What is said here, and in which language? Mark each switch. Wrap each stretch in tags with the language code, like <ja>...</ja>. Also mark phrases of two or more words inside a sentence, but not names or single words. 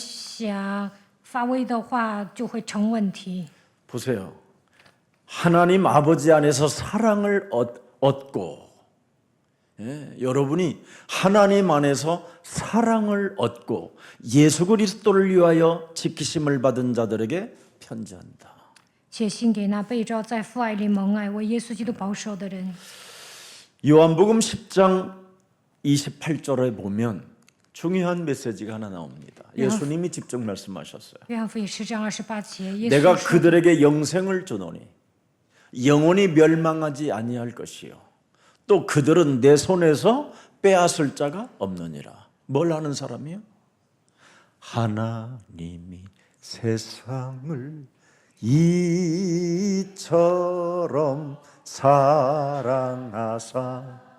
<zh>在教会里面，你们都有头衔，你们想发威的话，就会成问题。</zh> <ko>보세요. 하나님 아버지 안에서 사랑을 얻고 여러분이 하나님 안에서 사랑을 얻고 예수 그리스도를 위하여 지키심을 받은 자들에게 편지한다.</ko> <zh>写信给那被召在父爱里蒙爱、为耶稣基督保守的人。</zh> <ko>요한복음 10장 28절에 보면 중요한 메시지가 하나 나옵니다. 예수님이 직접 말씀하셨어요.</ko> <zh>约翰福音10章28节，耶</zh> <ko>내가</ko> <zh>稣说</zh> <ko>그들에게 영생을 주노니 영원히 멸망하지 아니할 것이요 또 그들은 내 손에서 빼앗을 자가 없느니라. 뭘 하는 사람이요? 하나님이 세상을 이처럼 사랑하사</ko>